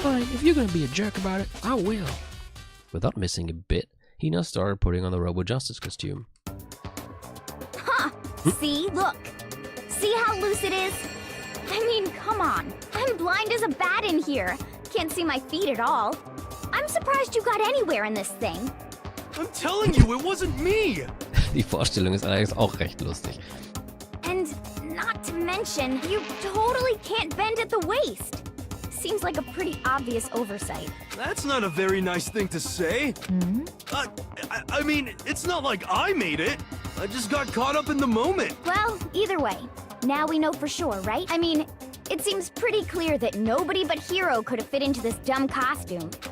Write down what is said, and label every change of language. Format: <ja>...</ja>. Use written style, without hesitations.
<en>Fine, if you're gonna be a jerk about it, I will. Without missing a bit, he now started putting on the Robo Justice costume. Huh. See? Look. See how loose it is? I mean, come on. I'm blind as a bat in here. Can't see my feet at all. I'm surprised you got anywhere in this thing. I'm telling you, it wasn't me!</en> <de>Die Vorstellung ist allerdings auch recht lustig.</de> <en>And not to mention, you totally can't bend at the waist. Seems like a pretty obvious oversight. That's not a very nice thing to say. I mean, it's not like I made it. I just got caught up in the moment. Well, either way, now we know for sure, right? I mean, it seems pretty clear that nobody but Hiro could have fit into this dumb costume.</en>